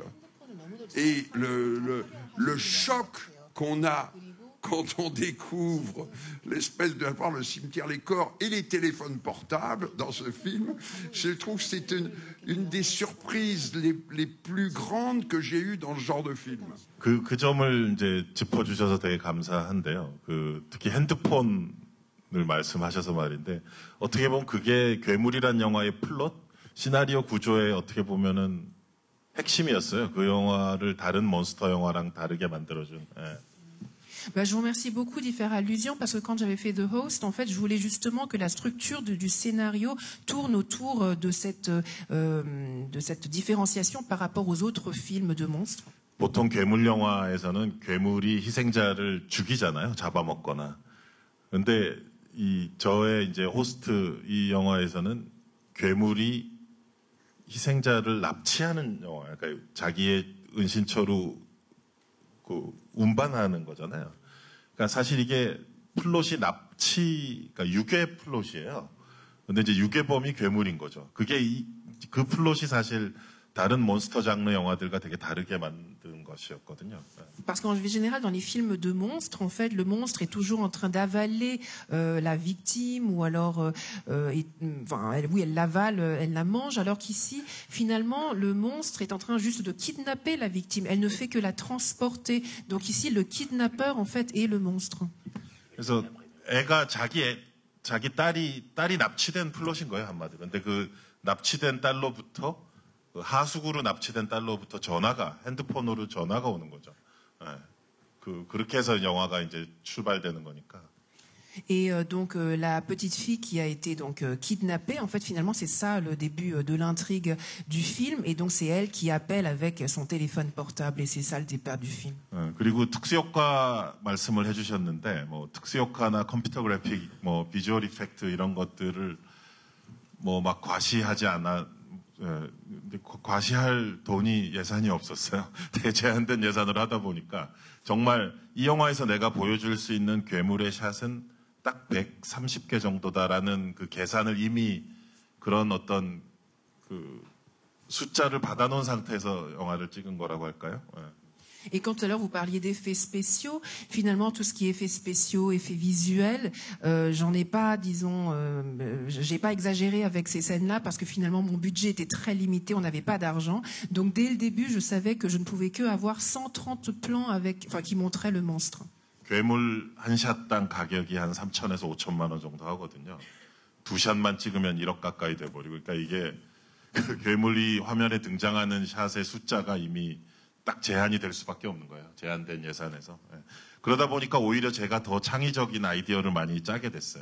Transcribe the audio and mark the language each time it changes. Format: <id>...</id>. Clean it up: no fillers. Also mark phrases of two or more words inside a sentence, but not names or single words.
<fr>Et le choc qu'on a quand on découvre l'espèce de voir le cimetière, les corps et les téléphones portables dans ce film, je trouve que c'est une des surprises les plus grandes que j'ai eues dans ce genre de film.</fr> <ko>그 점을 이제 짚어주셔서 되게 감사한데요. 특히 핸드폰을 말씀하셔서 말인데 어떻게 보면 그게 괴물이란 영화의 플롯, 시나리오 구조의 어떻게 보면은 핵심이었어요. 그 영화를 다른 몬스터 영화랑 다르게 만들어준.</ko> <fr>Je vous remercie beaucoup d'y faire allusion parce que quand j'avais fait The Host, en fait, je voulais justement que la structure du scénario tourne autour de cette différenciation par rapport aux autres films de monstres.</fr> <ko>보통 괴물 영화에서는 괴물이 희생자를 죽이잖아요. 잡아먹거나. 근데 이 저의 이제 호스트 이 영화에서는 괴물이 희생자를 납치하는 영화, 그러니까 자기의 은신처로 그 운반하는 거잖아요. 그러니까 사실 이게 플롯이 그러니까 유괴 플롯이에요. 근데 이제 유괴범이 괴물인 거죠. 그 플롯이 사실 다른 몬스터 장르 영화들과 되게 다르게 만든 것이었거든요.</ko> <fr>Parce qu'en général, dans les films de monstres, en fait, le monstre est toujours en train d'avaler la victime, ou alors, oui, elle l'avale, elle la mange, alors qu'ici, finalement, le monstre est en train juste de kidnapper la victime. Elle ne fait que la transporter. Donc ici, le kidnappeur, en fait, est le monstre.</fr> <ko>그래서 애가 자기 딸이 납치된 플롯인 거예요, 한마디로. 근데 그 납치된 딸로부터 하수구로 납치된 딸로부터 핸드폰으로 전화가 오는 거죠. 그렇게 해서 영화가 이제 출발되는 거니까.</ko> <fr>Et donc la petite fille qui a été donc kidnappée, en fait finalement c'est ça le début de l'intrigue du film, et donc c'est elle qui appelle avec son téléphone portable, et c'est ça le départ du film.</fr> <ko>그리고 특수효과 말씀을 해주셨는데 뭐 특수효과나 컴퓨터 그래픽, 뭐 비주얼 이펙트 이런 것들을 뭐 막 과시할 예산이 없었어요. 제한된 예산으로 하다 보니까 정말 이 영화에서 내가 보여줄 수 있는 괴물의 샷은 딱 130개 정도다라는 그 계산을 이미 그런 어떤 그 숫자를 받아놓은 상태에서 영화를 찍은 거라고 할까요?</ko> <fr>Et quand tout à l'heure vous parliez d'effets spéciaux, finalement tout ce qui est effets spéciaux, effets visuels, j'en ai pas, disons, j'ai pas exagéré avec ces scènes-là parce que finalement mon budget était très limité, on n'avait pas d'argent. Donc dès le début, je savais que je ne pouvais que avoir 130 plans qui montraient le monstre.</fr> <ko>괴물 한 샷당 가격이 한 3천에서 5천만 원 정도 하거든요. 두 샷만 찍으면 1억 가까이 돼버리고, 그러니까 이게 그 괴물이 화면에 등장하는 샷의 숫자가 이미 딱 제한이 될 수밖에 없는 거예요. 제한된 예산에서. 그러다 보니까 오히려 제가 더 창의적인 아이디어를 많이 짜게 됐어요.</ko>